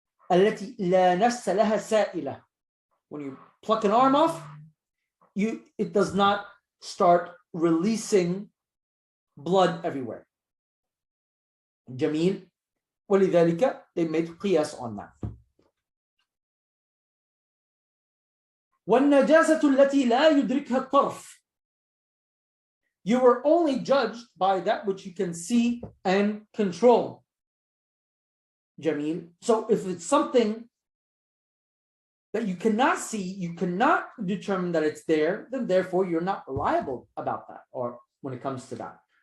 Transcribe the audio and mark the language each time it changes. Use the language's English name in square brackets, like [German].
[Arabic] التي لا نفس لها سائلة. [English] When you pluck an arm off, it does not start releasing blood everywhere. [Arabic] جميل. [English] ولذلك they made قياس on that. [Arabic] والنجاسة التي لا يدركها الطرف. [English] You were only judged by that which you can see and control. Jameel. So if it's something that you cannot see, you cannot determine that it's there, then therefore you're not liable about that, or when it comes to that.